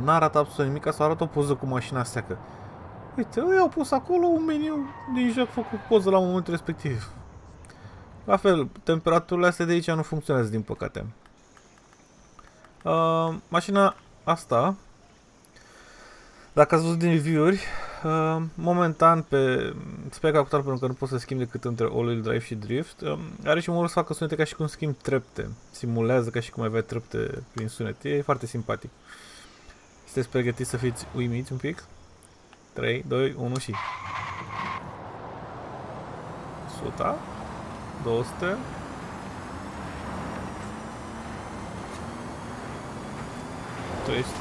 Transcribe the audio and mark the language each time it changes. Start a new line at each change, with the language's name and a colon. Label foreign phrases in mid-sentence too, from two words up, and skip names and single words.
Romanian: N-arată absolut nimic, să arată o poză cu mașina seacă. Uite, ei au pus acolo un meniu din joc făcut poză la momentul respectiv. La fel, temperaturile astea de aici nu funcționează, din păcate. Mașina asta, dacă ați văzut din review-uri, momentan pe spec actual, pentru că nu pot să schimb decât între
English: all-wheel drive
Romanian: și drift, are și modul să facă sunete ca și cum schimb trepte. Simulează ca și cum avea trepte prin sunet. E foarte simpatic. Sunteți pregătiți să fiți uimiți un pic? 3, 2, 1 și 100, 200, 300.